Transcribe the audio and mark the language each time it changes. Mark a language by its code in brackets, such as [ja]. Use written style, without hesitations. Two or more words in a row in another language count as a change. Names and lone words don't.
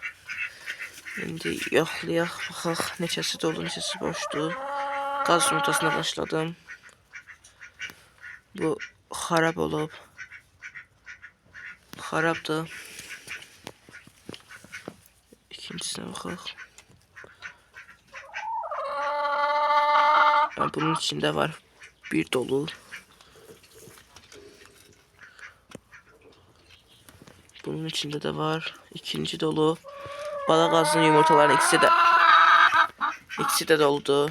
[az] Şimdi yoxlayaq, baxaq neçəsi dolu, neçəsi boşdur. Qaz yumurtasına başladım. Bu xarab olub. Xarabdır. İkincisine baxaq. [tr] Bunun içinde var bir dolu. Bunun içinde de var ikinci dolu. Bala gazının yumurtaların ikisi de doldu.